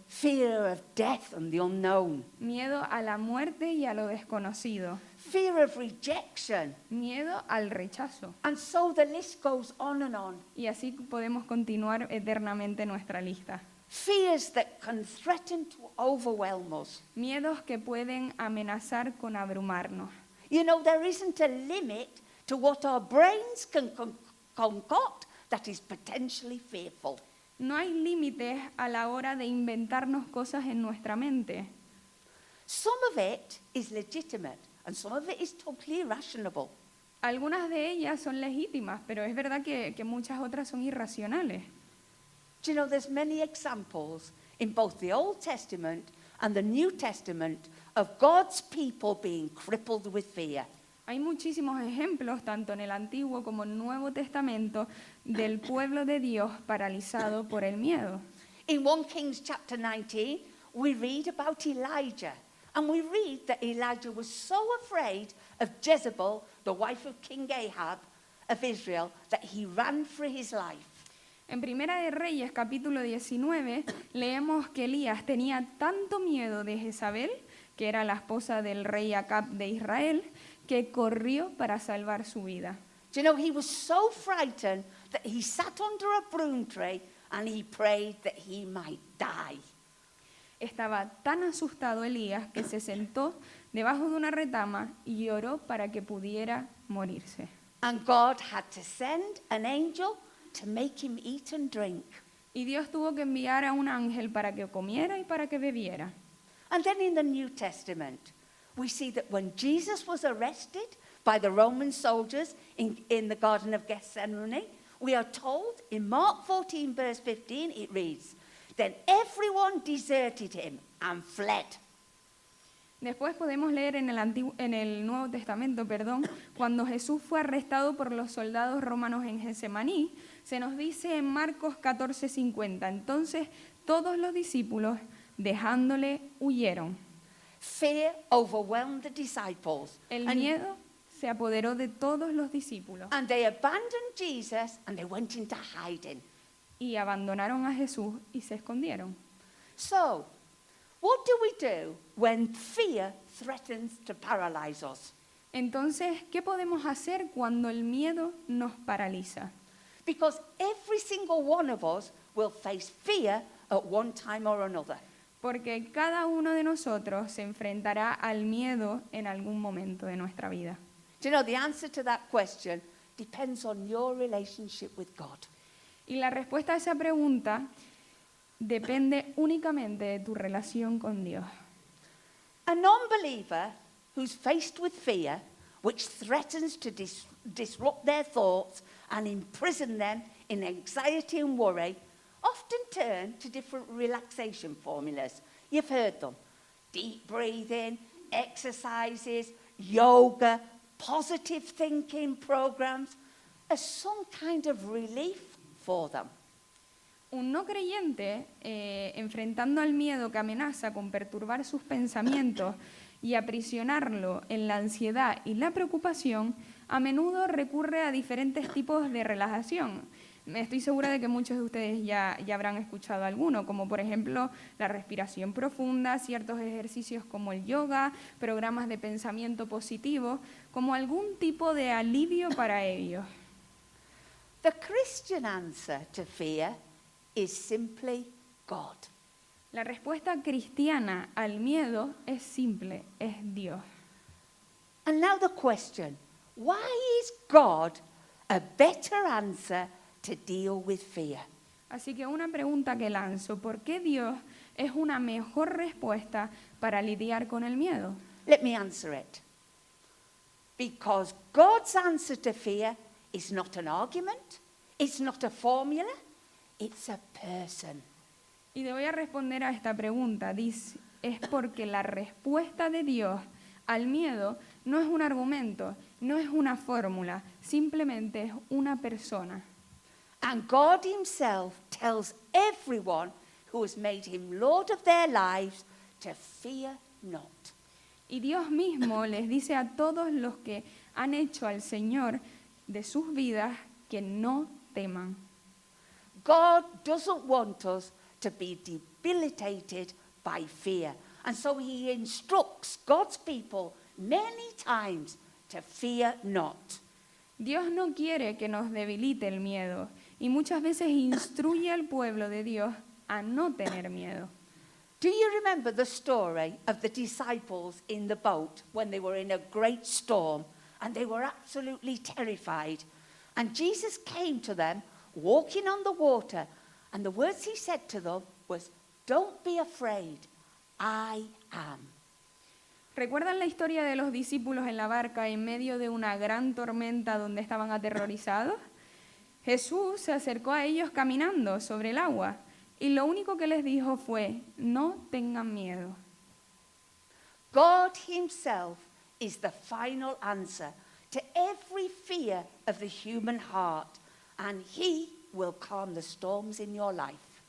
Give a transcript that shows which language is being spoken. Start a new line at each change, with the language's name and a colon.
English: fear of death and the unknown,
Spanish: Miedo a la muerte y a lo desconocido.
English: fear of rejection.
Spanish: Miedo al rechazo.
English: And so the list goes on and on.
Spanish: Y así podemos continuar eternamente nuestra lista.
English: Fears that can threaten to overwhelm us.
Spanish: Miedos que pueden amenazar con abrumarnos.
English: You know, there isn't a limit to what our brains can concoct that is potentially fearful.
Spanish: No hay límites a la hora de inventarnos cosas en nuestra mente.
English: Some of it is legitimate and some of it is totally irrational.
Spanish: Algunas de ellas son legítimas, pero es verdad que muchas otras son irracionales.
English: Do you know, there's many examples in both the Old Testament and the New Testament of God's people being crippled with fear.
Spanish: Hay muchísimos ejemplos, tanto en el Antiguo como en el Nuevo Testamento, del pueblo de Dios paralizado por el miedo.
English: In 1 Kings chapter 19, we read about Elijah. And we read that Elijah was so afraid of Jezebel, the wife of King Ahab of Israel, that he ran for his life.
Spanish: En Primera de Reyes, capítulo 19, leemos que Elías tenía tanto miedo de Jezabel, que era la esposa del rey Acab de Israel, que corrió para salvar su vida.
English: Do you know, he was so frightened that he sat under a broom tree and he prayed that he might die.
Spanish: Estaba tan asustado Elías que se sentó debajo de una retama y oró para que pudiera morirse.
English: And God had to send an angel to make him eat and drink.
Spanish: Y Dios tuvo que enviar a un ángel para que comiera y para que bebiera.
English: And then in the New Testament, we see that when Jesus was arrested by the Roman soldiers in the Garden of Gethsemane, we are told in Mark 14, verse 15, it reads, "Then everyone deserted him and fled."
Spanish: Después podemos leer en el Nuevo Testamento, cuando Jesús fue arrestado por los soldados romanos en Getsemaní, se nos dice en Marcos 14:50, entonces todos los discípulos, dejándole, huyeron.
English: Fear overwhelmed the disciples.
Spanish: El miedo se apoderó de todos los discípulos
English: And they abandoned Jesus and they went into hiding.
Spanish: y abandonaron a Jesús y se escondieron.
English: So, what do we do when fear threatens to paralyze us?
Spanish: Entonces, ¿qué podemos hacer cuando el miedo nos paraliza?
English: Because every single one of us will face fear at one time or another.
Spanish: Porque cada uno de nosotros se enfrentará al miedo en algún momento de nuestra vida.
English: Do you know, the answer to that question depends on your relationship with God.
Spanish: Y la respuesta a esa pregunta depende únicamente de tu relación con Dios.
English: A non-believer who's faced with fear, which threatens to disrupt their thoughts and imprison them in anxiety and worry, often turn to different relaxation formulas. You've heard them. Deep breathing, exercises, yoga, positive thinking programs, as some kind of relief for them.
Spanish: Un no creyente, enfrentando al miedo que amenaza con perturbar sus pensamientos y aprisionarlo en la ansiedad y la preocupación, a menudo recurre a diferentes tipos de relajación. Estoy segura de que muchos de ustedes ya habrán escuchado alguno, como por ejemplo la respiración profunda, ciertos ejercicios como el yoga, programas de pensamiento positivo, como algún tipo de alivio para ellos.
English: The Christian answer to fear is simply God.
Spanish: La respuesta cristiana al miedo es simple, es Dios.
English: And now the question, why is God a better answer to deal with fear?
Spanish: Así que una pregunta que lanzo, ¿por qué Dios es una mejor respuesta para lidiar con el miedo?
English: Let me answer it. Because God's answer to fear is not an argument, it's not a formula, it's a person.
Spanish: Y te voy a responder a esta pregunta. Dice, es porque la respuesta de Dios al miedo no es un argumento, no es una fórmula, simplemente es una persona.
English: And God himself tells everyone who has made him Lord of their lives to fear not.
Spanish: Y Dios mismo les dice a todos los que han hecho al Señor de sus vidas que no teman.
English: God doesn't want us to be debilitated by fear. And so he instructs God's people many times to fear not.
Spanish: Dios no quiere que nos debilite el miedo y muchas veces instruye al pueblo de Dios a no tener miedo.
English: Do you remember the story of the disciples in the boat when they were in a great storm and they were absolutely terrified? And Jesus came to them walking on the water, and the words he said to them was, "Don't be afraid, I am."
Spanish: ¿Recuerdan la historia de los discípulos en la barca en medio de una gran tormenta donde estaban aterrorizados? Jesús se acercó a ellos caminando sobre el agua y lo único que les dijo fue, no tengan miedo.
English: God himself is the final answer to every fear of the human heart, and he will calm the storms in your life.